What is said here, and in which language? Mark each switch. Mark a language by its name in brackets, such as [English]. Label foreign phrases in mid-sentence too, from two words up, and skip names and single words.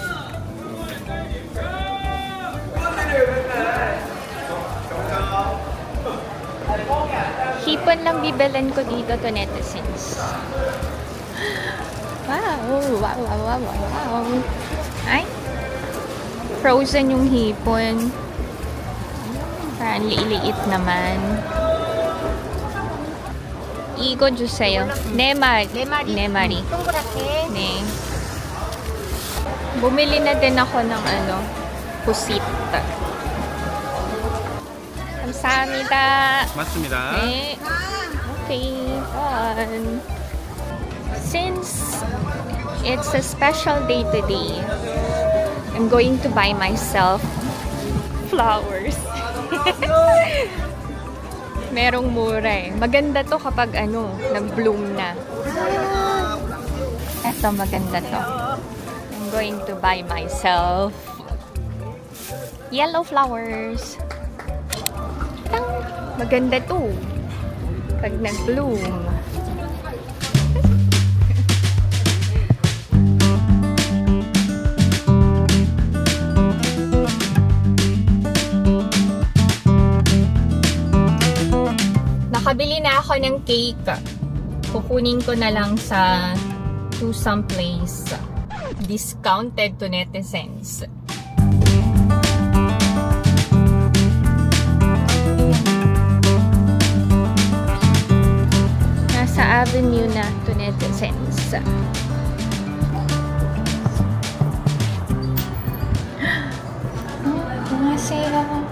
[Filipino] Hipon lang bibelan ko dito to, netizens. Wow. Ay, frozen yung hipon. Parang liit naman. [Korean] 이거 주세요. 네 마리. 동그랗게. 네. [Filipino] Bumili na din ako ng pusit. [Korean] 감사합니다. 맞습니다. 네. [English] Okay. Fun. Since it's a special day today, I'm going to buy myself flowers. [Filipino] Merong mura eh. Maganda to kapag nag-bloom na. Eto, maganda to. [English] I'm going to buy myself yellow flowers. [Filipino] Tang! Maganda to. Pag nag-bloom. Nakabili na ako ng cake. Kukunin ko na lang sa to [English] some place. [Filipino] Discounted to netizens. Nasa Avenue na to netizens. Masaya.